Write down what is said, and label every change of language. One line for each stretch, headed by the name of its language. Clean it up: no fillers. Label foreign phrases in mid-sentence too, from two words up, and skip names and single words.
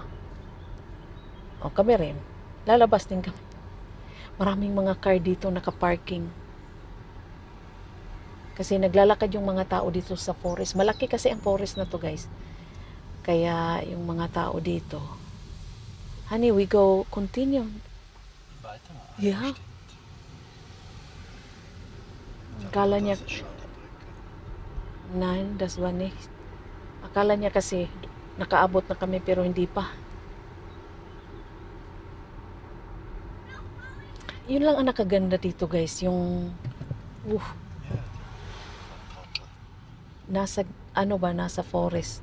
Filipino: O kami rin, lalabas din kami. Maraming mga car dito nakaparking. Kasi naglalakad yung mga tao dito sa forest. Malaki kasi ang forest na to, guys. Kaya yung mga tao dito,
English: honey, we go continue. Yeah.
Filipino: Akala niya,
German: das war nicht.
Filipino: Akala niya kasi nakaabot na kami pero hindi pa. Yun lang ang nakaganda dito, guys, yung nasa nasa forest.